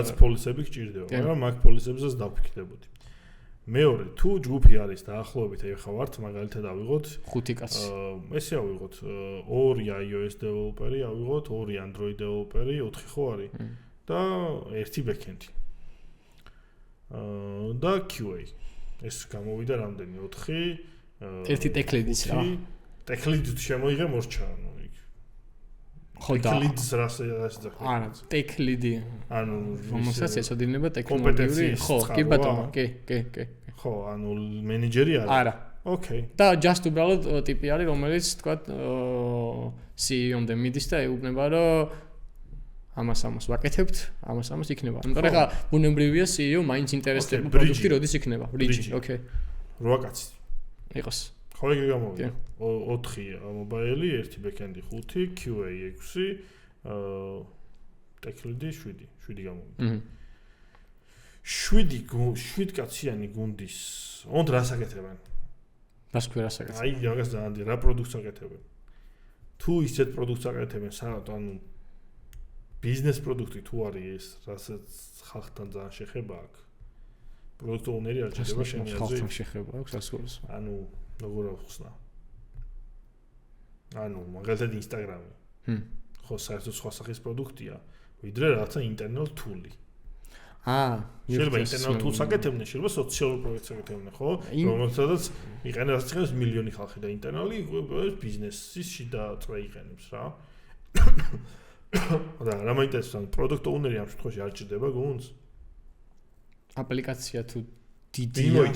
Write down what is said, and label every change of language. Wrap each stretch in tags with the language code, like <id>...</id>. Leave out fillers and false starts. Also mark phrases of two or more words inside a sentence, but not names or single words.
<ka>რაღაც პოლიციები გჭირდება, მაგრამ მაგ პოლიციებზეც დავფიქრდებოდი. მეორე, თუ ჯგუფი არის დაახლოებით, ეხლა ვართ მაგალითად ავიღოთ 5 კაცი. ესე ავიღოთ 2 iOS დეველოპერი, ავიღოთ 2 Android დეველოპერი, 4 ხო არის? და 1 backend-ი. და QA. ეს გამოვიდა რამდენი? 4 1 tech-lead-ის რა. Tech-lead შემოიღე მორჩა, ანუ იქ. ხო და tech-lead-ს რას ეძახი? არა, tech-lead-ი. ანუ რომელსაც ეცოდინება ტექნოლოგიური, ხო, კი ბატონო, კი. ხო, ანუ მენეჯერი არის? არა. ოკეი. და just უბრალოდ ტიპი არის, რომელიც თქვა CEO-მდე მიდის და ეუბნება, რომ ამას ვაკეთებთ, ამას იქნება. იმიტომ რომ ხა ბუნებრივია CEO მაინც ინტერესდება პროდუქტი როდის იქნება. ბრიჯი, ოკეი. 8 კაცი. იყოს. ხო ეგრე გამოვიდა. 4 მობაილი, 1 backend-ი 5, QA 6,</ka> <en>tech lead-ი</en> <ka>7 გამოვიდა. 7 კაციანი გუნდის ოღონდ რას აკეთებენ? რას ქვია რას აკეთებენ? აი მაგას ძალიან რა პროდუქტს აკეთებენ? თუ ისეთ პროდუქტს აკეთებენ, ანუ ბიზნეს პროდუქტი თუ არის ეს, რასაც ხალხთან ძალიან შეხება აქვს.</ka> <en>product owner</en> <ka>არ ჭირდება შენი აზრით? ხალხთან შეხება აქვს ასურს. ანუ როგორ ავხსნა? ანუ მაგალითად Instagram-ი. ხო, საერთოდ სხვა სახის პროდუქტია, ვიდრე რაღაცა</ka> <en>internal tool-ი.</en> <ka>შეიძლება</ka> <en>internal tools</en> <ka>აკეთებდნენ, შეიძლება სოციალურ პროექტს აკეთებდნენ, ხო? რომელსაც იყენებს რაც ხებს მილიონი ხალხი და internal-ი ბიზნესის შიდა წრე იყენებს რა. და რა მაინტერესებს,</ka> <en>product owner</en> <ka>ამ შემთხვევაში არ ჭირდება გუნდს? აპლიკაცია თუ დიდია.</ka>